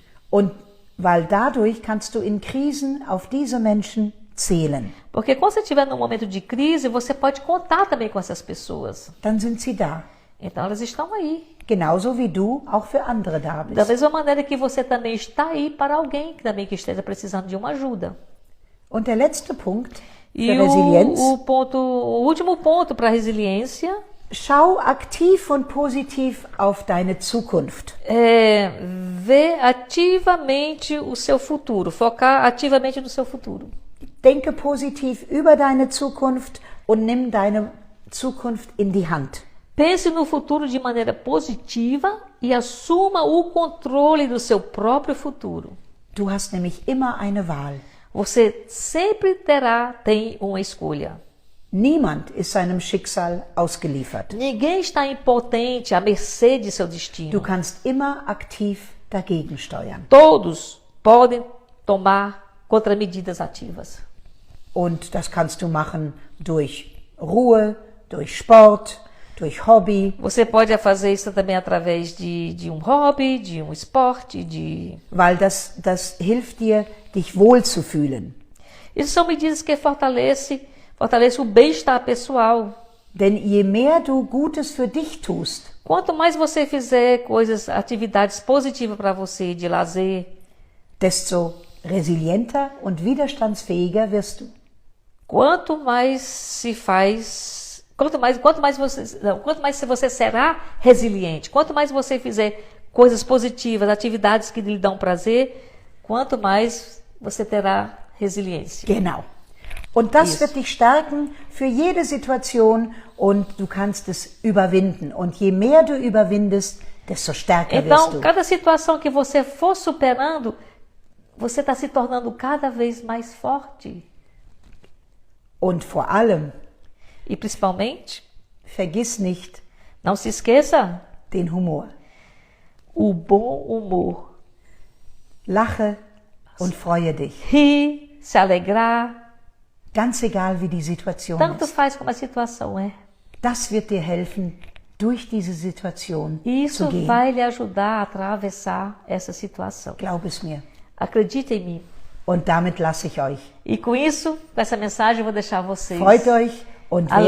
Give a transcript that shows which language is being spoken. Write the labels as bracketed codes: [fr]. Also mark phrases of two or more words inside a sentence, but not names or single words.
[de] Und weil dadurch kannst du in Krisen auf diese Menschen zählen. [pt] Porque quando você estiver num momento de crise, você pode contar também com essas pessoas. [de] Dann sind sie da. [pt] Então elas estão aí. [de] Genauso wie du auch für andere da [pt] Da [de] bist. [pt] mesma maneira que você também está aí para alguém que também que esteja precisando de uma ajuda. [de] Und der letzte Punkt [pt] E [de] für Resilienz. [pt] o último ponto para a resiliência [de] Schau aktiv und positiv auf deine Zukunft. [pt] é ver ativamente o seu futuro, focar ativamente no seu futuro. [de] Denke positiv über deine Zukunft und nimm deine Zukunft in die Hand. [pt] Pense no futuro de maneira positiva e assuma o controle do seu próprio futuro. [de] Du hast nämlich immer eine Wahl. [pt] Você sempre tem uma escolha. [de] Niemand ist seinem Schicksal ausgeliefert. [pt] Ninguém está impotente à mercê de seu destino. [de] Du kannst immer aktiv dagegen steuern. [pt] Todos podem tomar contramedidas ativas. [de] Und das kannst du machen durch Ruhe, durch Sport, durch Hobby, [pt] Você pode fazer isso também através de um hobby, de um esporte, [de] weil das hilft dir, dich wohlzufühlen. [pt] Isso são medidas que fortalecem o bem-estar pessoal. [de] Denn je mehr du Gutes für dich tust, [pt] Quanto mais você fizer atividades positivas para você, de lazer, [de] desto resilienter und widerstandsfähiger wirst du. [pt] quanto mais você será resiliente, quanto mais você fizer coisas positivas, atividades que lhe dão prazer, quanto mais você terá resiliência. [de] Genau. Und das [en] Yes. [de] wird dich stärken für jede Situation und du kannst es überwinden. Und je mehr du überwindest, desto stärker wirst [pt] Então, [de] du. [pt] cada situação que você for superando, você está se tornando cada vez mais forte. [de] Und vor allem, [pt] E principalmente, [de] vergiss nicht [pt] não se esqueça [de] den Humor. [pt] o bom humor. [de] Lache und freue dich. [pt] Rir, se alegrar, [de] Ganz egal, wie die Situation [pt] tanto [de] ist. [pt] faz como a situação é. [de] Das wird dir helfen, durch diese Situation [pt] Isso [de] zu gehen. [pt] vai lhe ajudar a atravessar essa situação. [de] Glaub es mir. [pt] Acredite em mim. [de] Und damit lasse ich euch. [pt] E com isso, com essa mensagem, eu vou deixar vocês. [de] Freut euch und werdet